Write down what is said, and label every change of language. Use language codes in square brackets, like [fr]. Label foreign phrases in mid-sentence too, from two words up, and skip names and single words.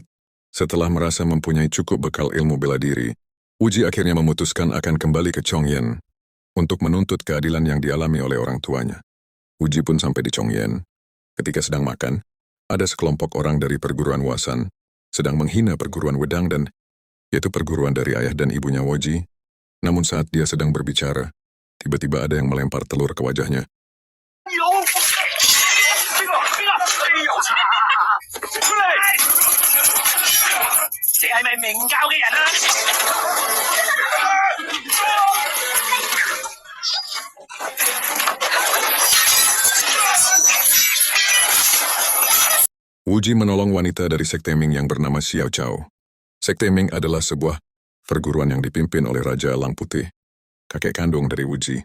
[id] Setelah merasa mempunyai cukup bekal ilmu bela diri, Wuji akhirnya memutuskan akan kembali ke Chongyan untuk menuntut keadilan yang dialami oleh orang tuanya. Wuji pun sampai di Chongyan. Ketika sedang makan, ada sekelompok orang dari perguruan Wasan sedang menghina perguruan Wedang dan yaitu perguruan dari ayah dan ibunya Wuji. Namun saat dia sedang berbicara, tiba-tiba ada yang melempar telur ke wajahnya. [yue] 有，哎呦，出嚟！你係咪明教嘅人啊？ [id] Wuji menolong wanita dari sekte Ming yang bernama Xiao Chao. Sekte Ming adalah sebuah perguruan yang dipimpin oleh Raja Elang Putih, kakek kandung dari Wuji.